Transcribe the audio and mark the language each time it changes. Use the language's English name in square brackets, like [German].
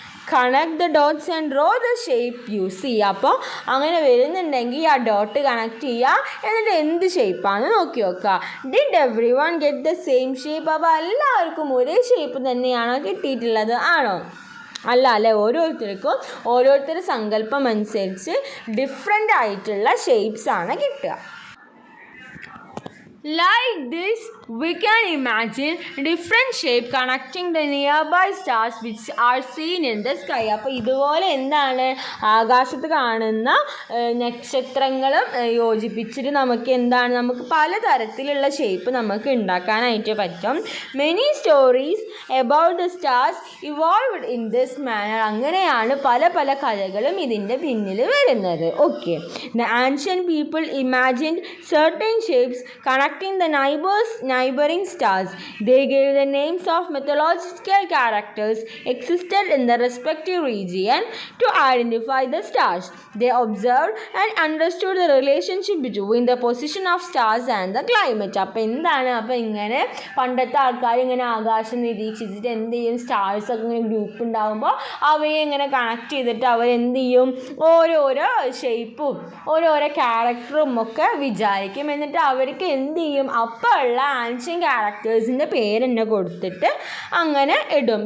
[English] Connect the dots and draw the shape you see. [Malayalam] അപ്പോൾ അങ്ങനെ വരുന്നുണ്ടെങ്കിൽ ആ ഡോട്ട് കണക്ട് ചെയ്യുക, എന്നിട്ട് എന്ത് ഷേപ്പാണെന്ന് നോക്കി നോക്കുക. [English] Did everyone get the same shape? [Malayalam] അപ്പോൾ എല്ലാവർക്കും ഒരേ ഷേപ്പ് തന്നെയാണോ കിട്ടിയിട്ടുള്ളത്? ആണോ? അല്ല, ഓരോരുത്തരുടെ സങ്കല്പം അനുസരിച്ച് ഡിഫറെൻ്റ് ആയിട്ടുള്ള ഷേപ്സാണ് കിട്ടുക. [English] Like this, we can imagine different shape connecting the nearby stars which are seen in the sky. [Malayalam] അപ്പോൾ ഇതുപോലെ എന്താണ് ആകാശത്ത് കാണുന്ന നക്ഷത്രങ്ങളും യോജിപ്പിച്ചിട്ട് നമുക്ക് പലതരത്തിലുള്ള ഷേപ്പ് നമുക്ക് ഉണ്ടാക്കാനായിട്ട് പറ്റും. [English] Many stories about the stars evolved in this manner. [Malayalam] അങ്ങനെയാണ് പല കഥകളും ഇതിൻ്റെ പിന്നിൽ വരുന്നത്. [English] Okay, the ancient people imagined certain shapes connecting the neighboring stars. They gave the names of mythological characters existed in the respective region to identify the stars. They observed and understood the relationship between the position of stars and the climate. [Malayalam] അപ്പോൾ ഇങ്ങനെ പണ്ടത്തെ ആൾക്കാർ ഇങ്ങനെ ആകാശം നിരീക്ഷിച്ചിട്ട് എന്ത് ചെയ്യും? Stars ഒക്കെ ഇങ്ങനെ ഗ്രൂപ്പ് ഉണ്ടാകുമ്പോൾ അവയെ ഇങ്ങനെ കണക്ട് ചെയ്തിട്ട് അവരെന്ത് ചെയ്യും? ഓരോരോ ഷേപ്പും ഓരോരോ ക്യാരക്ടറും ഒക്കെ വിചാരിക്കും. എന്നിട്ട് അവർക്ക് എന്ത് ചെയ്യും? അപ്പോൾ ഉള്ള ആൻഷ്യൻ ക്യാരക്ടേഴ്സിൻ്റെ പേര് തന്നെ കൊടുത്തിട്ട് അങ്ങനെ ഇടും.